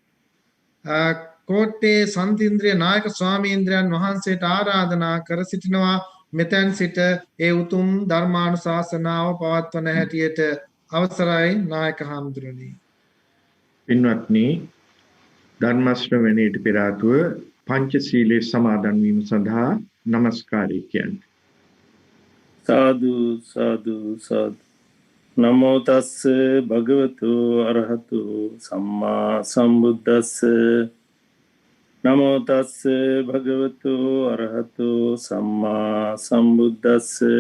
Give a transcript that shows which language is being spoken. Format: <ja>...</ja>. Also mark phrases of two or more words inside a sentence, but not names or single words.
<si>කෝට්ටේ සන්තීන්ද්‍රිය නායක ස්වාමීන්ද්‍රයන් වහන්සේට ආරාධනා කර සිටිනවා මෙතෙන් සිට ඒ උතුම් ධර්මානුශාසනාව පවත්වන හැටියට අවසරයි නායක හාමුදුරනි. පින්වත්නි, ධර්ම ශ්‍රවණයට පෙර ආතුව පංචශීලයේ සමාදන් වීම සඳහා নমස්කාරය කියන්නේ. සාදු සාදු සාදු.</si> <pi>නමෝ තස්ස භගවතු අරහතු සම්මා සම්බුද්දස්ස. නමෝ තස්ස භගවතු අරහතු සම්මා සම්බුද්දස්ස.</pi>